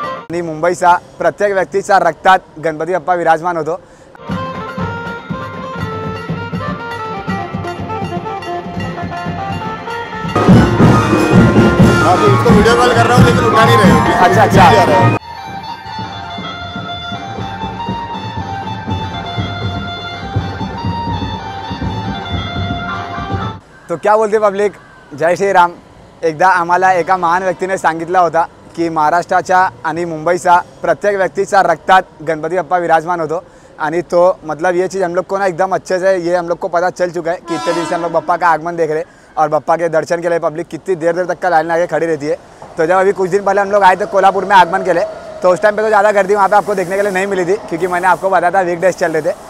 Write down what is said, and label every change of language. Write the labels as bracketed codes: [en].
[mr] आणि मुंबईचा प्रत्येक व्यक्तीच्या रक्तात गणपती बाप्पा विराजमान होतो। [hi] अभी उसको वीडियो कॉल कर रहा हूँ लेकिन उठा नहीं रहे। अच्छा अच्छा। तो क्या बोलते पब्लिक, जय श्रीराम। [mr] एकदा आम्हाला एका महान व्यक्तीने सांगितलं होता की महाराष्ट्राच्या आणि मुंबईचा प्रत्येक व्यक्तीच्या रक्तात गणपति बाप्पा विराजमान होतो। आणि तो [hi] मतलब ये चीज़ हम लोग को ना एकदम अच्छे से ये हम लोग को पता चल चुका है कि इतने दिन से हम लोग बप्पा का आगमन देख रहे हैं और बप्पा के दर्शन के लिए पब्लिक कितनी देर देर तक का लाइन लगा के खड़ी रहती है। तो जब अभी कुछ दिन पहले हम लोग आए थे कोल्हापुर में आगमन के लिए, तो उस टाइम पे तो ज़्यादा गर्दी वहाँ पे आपको देखने के लिए नहीं मिली थी, क्योंकि मैंने आपको बताया था वीकडेज चल रहे थे।